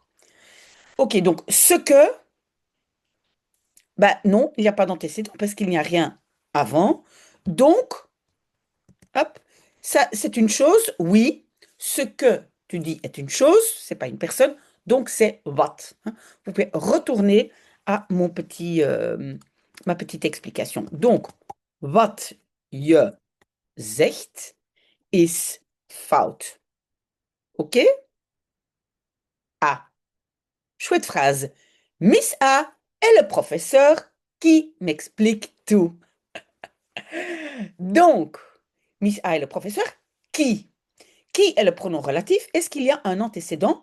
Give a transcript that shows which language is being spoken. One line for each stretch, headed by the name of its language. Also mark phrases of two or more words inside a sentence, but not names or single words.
French: Ok, donc ce que, bah non, il n'y a pas d'antécédent parce qu'il n'y a rien avant. Donc, hop, ça c'est une chose, oui. Ce que tu dis est une chose, c'est pas une personne, donc c'est what. Hein. Vous pouvez retourner à ma petite explication. Donc,
Dutch: wat je zegt is fout.
French: Ok? Ah, chouette phrase. Miss A est le professeur qui m'explique tout. Donc, Miss A est le professeur qui? Qui est le pronom relatif? Est-ce qu'il y a un antécédent?